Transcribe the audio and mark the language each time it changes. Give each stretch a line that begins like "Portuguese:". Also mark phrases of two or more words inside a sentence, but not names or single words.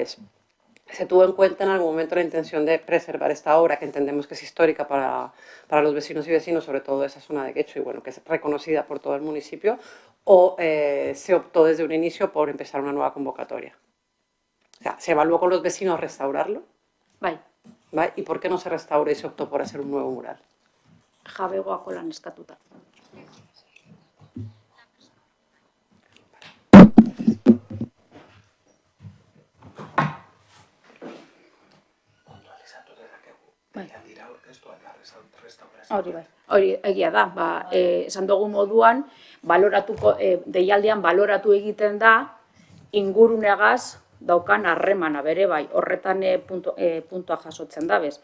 Spanish: Mi pregunta es, se tuvo en cuenta en algún momento la intención de preservar esta obra, que entendemos que es histórica para los vecinos y vecinos, sobre todo de esa zona de Guecho, y bueno, que es reconocida por todo el municipio, o se optó desde un inicio por empezar una nueva convocatoria? O sea, ¿se evaluó con los vecinos restaurarlo?
Basque: Bai,
Spanish: ¿Vale? ¿Y por qué no se restaura y se optó por hacer un nuevo mural?
Basque: jabegoako lan eskatuta. Hori egia da, esan dugu moduan, deialdian baloratu egiten da, ingurunegaz daukan harremana bere bai, horretan puntua jasotzen da, bez.